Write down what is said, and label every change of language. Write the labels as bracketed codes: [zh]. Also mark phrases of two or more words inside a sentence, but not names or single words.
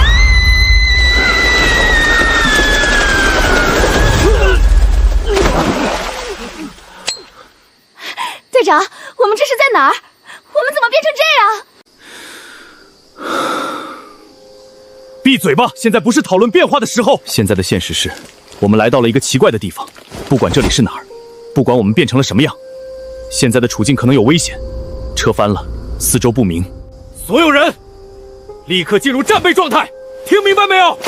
[zh] 隊長，我們這是在哪兒？我們怎麼變成這樣？閉嘴吧！現在不是討論變化的時候。現在的現實是，我們來到了一個奇怪的地方，不管這裡是哪兒，不管我們變成了什麼樣，現在的處境可能有危險，車翻了，四周不明。所有人，立刻進入戰備狀態，聽明白沒有？